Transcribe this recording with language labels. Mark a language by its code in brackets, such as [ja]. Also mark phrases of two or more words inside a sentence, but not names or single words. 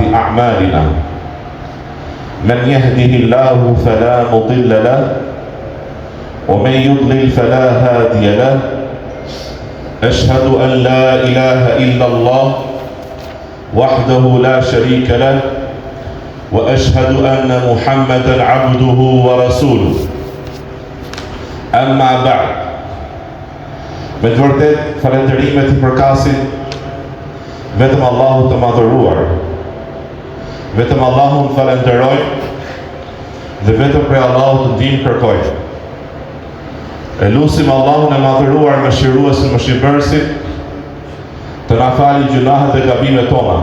[ar] أعمالنا من يهده الله فلا مضل له ومن يضلل فلا هادي له أشهد أن لا إله إلا الله وحده لا شريك له وأشهد أن محمدا عبده ورسوله أما بعد [sq] me të vërtet falënderimet I përkasin vetëm Allahut të madhëruar. Vetëm Allahun falenderoj dhe vetëm prej Allahut të ndihmë kërkoj. E lutim Allahun e madhëruar mëshiruesin mëshirbërësit të na falë gjunahet dhe gabimet tona.